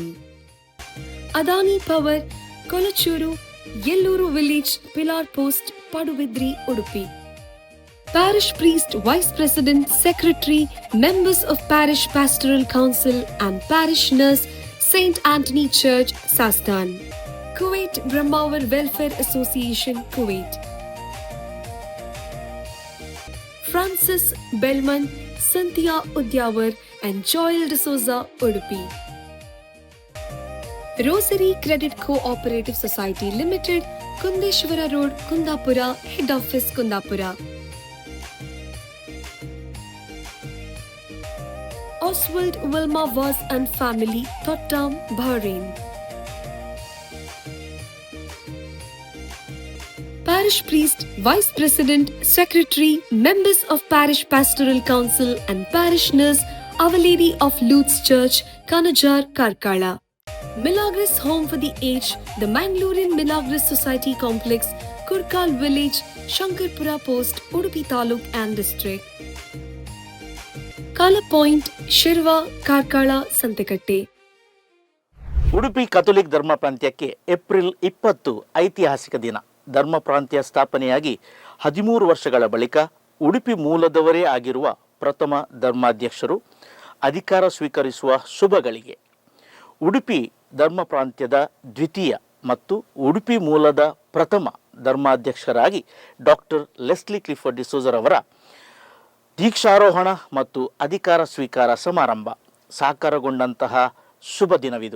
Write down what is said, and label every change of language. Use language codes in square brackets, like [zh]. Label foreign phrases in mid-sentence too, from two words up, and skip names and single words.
[en] Adani Power, Kolachuru, Yelluru Village, Pilar Post, Paduvidri, Udupi. Parish Priest, Vice President, Secretary, members of Parish Pastoral Council and Parish Nurse, St. Anthony Church, Sastan. Kuwait Brahmawar Welfare Association, Kuwait. Francis Bellman, Cynthia Udyawar and Joel D'Souza, Udupi. Rosary Credit Cooperative Society Limited, Kundeshwara Road, Kundapura, Head Office, Kundapura. Oswald Wilma Vaz and family, Tottenham, Bahrain. Parish Priest, Vice President, Secretary, members of Parish Pastoral Council and Parish Nurse, Our Lady of Lourdes Church, Kanajar, Karkala. Milagros Home for the Aged, the Mangalorean Milagros Society Complex, Kurkal Village, Shankarpura Post, Udupi Taluk and District. Kala Point, Shirva, Karkala, Santekate. [kn] ಉಡುಪಿ ಕಥೋಲಿಕ್ ಧರ್ಮ ಪ್ರಾಂತ್ಯಕ್ಕೆ ಏಪ್ರಿಲ್ 20 ಐತಿಹಾಸಿಕ ದಿನ. ಧರ್ಮ ಪ್ರಾಂತ್ಯ ಸ್ಥಾಪನೆಯಾಗಿ 13 ವರ್ಷಗಳ ಬಳಿಕ ಉಡುಪಿ ಮೂಲದವರೇ ಆಗಿರುವ ಪ್ರಥಮ ಧರ್ಮಾಧ್ಯಕ್ಷರು ಅಧಿಕಾರ ಸ್ವೀಕರಿಸುವ ಶುಭಗಳಿಗೆ. ಉಡುಪಿ ಧರ್ಮ ಪ್ರಾಂತ್ಯದ ದ್ವಿತೀಯ ಮತ್ತು ಉಡುಪಿ ಮೂಲದ ಪ್ರಥಮ ಧರ್ಮಾಧ್ಯಕ್ಷರಾಗಿ ಡಾಕ್ಟರ್ ಲೆಸ್ಲಿ ಕ್ಲಿಫರ್ಡ್ ಡಿಸೋಜರ್ ಅವರ ದೀಕ್ಷಾರೋಹಣ ಮತ್ತು ಅಧಿಕಾರ ಸ್ವೀಕಾರ ಸಮಾರಂಭ ಸಾಕಾರಗೊಂಡಂತಹ ಶುಭ ದಿನವಿದು.